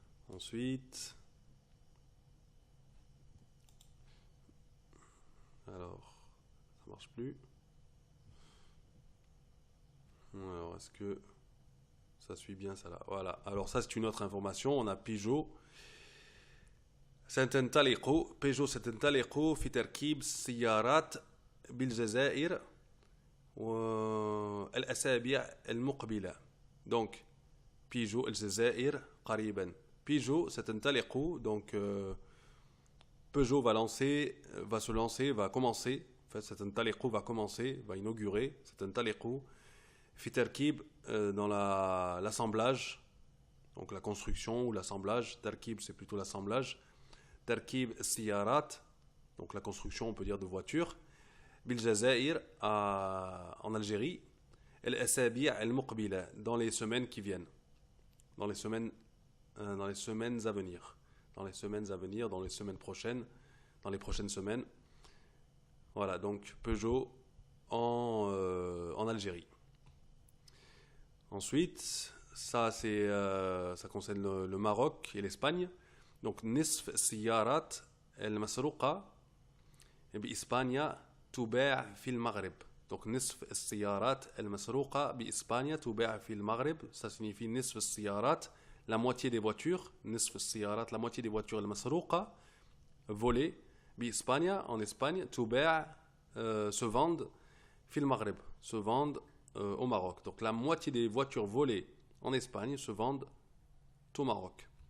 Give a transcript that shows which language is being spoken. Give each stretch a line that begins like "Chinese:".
French: Ensuite, alors, ça marche plus. Alors, est-ce que ça suit bien ça là? Voilà. Alors ça c'est une autre information. On a Peugeot.
Arabic: Peugeot ستنطلق في تركيب السيارات بالجزائر والأسابيع المقبلة.
French: Donc Peugeot
Arabic: الجزائر قريبا.
French: Peugeot
Arabic: ستنطلق,
French: donc Peugeot va commencer. En fait,
Arabic: ستنطلق
French: va commencer, va inaugurer.
Arabic: ستنطلق في تركيب,
French: dans l'assemblage, donc la construction ou l'assemblage. Tarkib, c'est plutôt l'assemblage.
Arabic: Tarkib siyarat,
French: donc la construction, on peut dire, de voitures.
Arabic: Bil Jazair,
French: en Algérie.
Arabic: El Asabi' al Muqbila,
French: dans les semaines qui viennent. Dans les semaines à venir. Dans les semaines prochaines. Dans les prochaines semaines. Voilà, donc Peugeot en Algérie. Ensuite, ça concerne le Maroc et l'Espagne.
Arabic: Donc نصف السيارات المسروقة بإسبانيا تباع في المغرب. Donc نصف السيارات المسروقة بإسبانيا تباع في المغرب.
French: Ça signifie
Arabic: نصف السيارات,
French: la moitié des voitures.
Arabic: نصف السيارات,
French: la moitié des voitures
Arabic: المسروقة,
French: volées
Arabic: بإسبانيا,
French: en Espagne.
Arabic: تباع,
French: se vendent
Arabic: في المغرب,
French: se vendent au Maroc. Donc la moitié des voitures volées en Espagne se vendent au Maroc.